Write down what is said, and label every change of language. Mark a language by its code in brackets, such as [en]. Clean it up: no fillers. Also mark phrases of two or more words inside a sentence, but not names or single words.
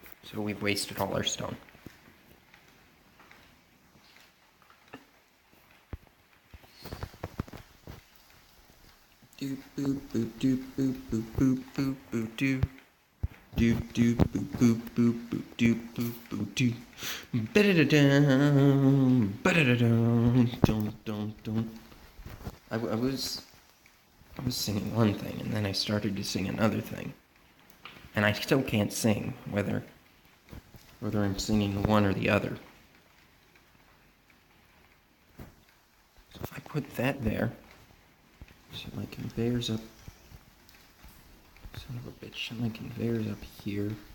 [en] So we've wasted all our stone. Doop boop boop doop boop boop boop boop boop doo. Doop doop boop boop boop boop doop boop boop doo. Ba-da-da-dum, ba-da-da-dum, dum dum dum. I was singing one thing, and then I started to sing another thing. And I still can't sing, whether I'm singing one or the other. So if I put that there, so my conveyor's up, son of a bitch, so my conveyor's up here.